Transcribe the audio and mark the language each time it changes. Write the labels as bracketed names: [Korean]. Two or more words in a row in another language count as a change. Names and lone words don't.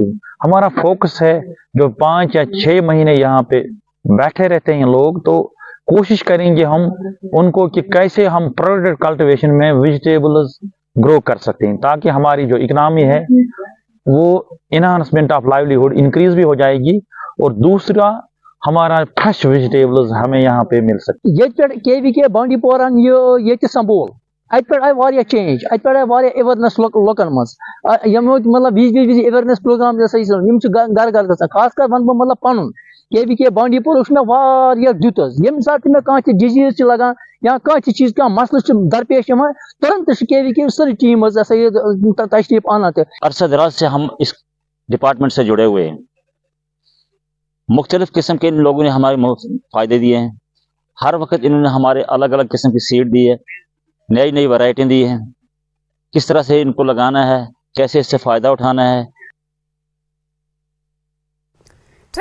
[Hindi] हमारा फोकस है जो 5 या 6 महीने यहाँ पे बैठे रहते हैं लोग, तो कोशिश करेंगे हम उनको कि कैसे हम [English] product cultivation [Hindi] में [English] vegetables grow [Hindi] कर सकते हैं ताकि हमारी जो इकोनॉमी है वो [English] enhancement of livelihood [Hindi] इंक्रीज भी हो जाएगी और दूसरा हमारा [English] fresh vegetables [Hindi] हमें यहाँ पे मिल सकती है। [Kashmiri] ये KVK बांडीपोरा ये संबोल आई चेंज आई अवेयरनेस लोकन मज मतलब विज [English] awareness programme [Kashmiri] घर घर ग खास कर वन मतलब पन KVK बांडीपोर मे दुत ये सात मे कह डिजीज लगान या कह चीज कह मसल दरपेश तुरंत KVK सारी टीम तशरीफ आना। [Hindi] अरसा दराज से हम इस डिपार्टमेंट से जुड़े हुए हैं। मुख्तलिफ किस्म के इन लोगों ने हमारे फायदे दिए हैं। हर वक्त इन्होंने हमारे अलग अलग किस्म की सीड दी है, नई नई वैरायटी दी है, किस तरह से इनको लगाना है, कैसे इससे फायदा उठाना है।